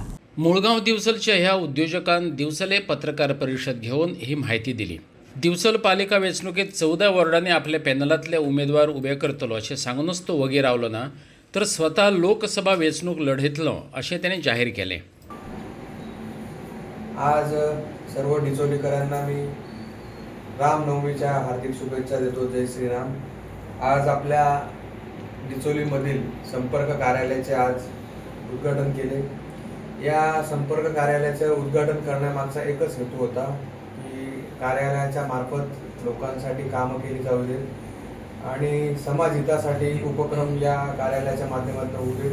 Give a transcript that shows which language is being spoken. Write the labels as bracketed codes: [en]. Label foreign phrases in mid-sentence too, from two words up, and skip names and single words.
[kok] मुळगाव दिवचलच्या ह्या उद्योजकान दिवचले पत्रकार परिषद घेऊन ही माहिती दिली। दिवचल पालिका वेंचणुकेत 14 वॉर्डांनी आपल्या पॅनलातले उमेदवार उबे करतलो अशें सांगूनच तो वगीर रावलो ना, तर स्वतः लोकसभा वेंचणूक लढयतलो अशें ताणें जाहीर केलें। [mr] आज सर्व डिचोलीकरांना मी रामनवमीच्या हार्दिक शुभेच्छा देतो। जय श्रीराम। आज आपल्या डिचोलीमधील संपर्क कार्यालयाचे आज उद्घाटन केले। या संपर्क कार्यालयाचे उद्घाटन करण्यामागचा एकच हेतू होता की कार्यालयाच्या मार्फत लोकांसाठी कामं केली जाऊ देत आणि समाज हितासाठी उपक्रम या कार्यालयाच्या माध्यमातून होऊ देत।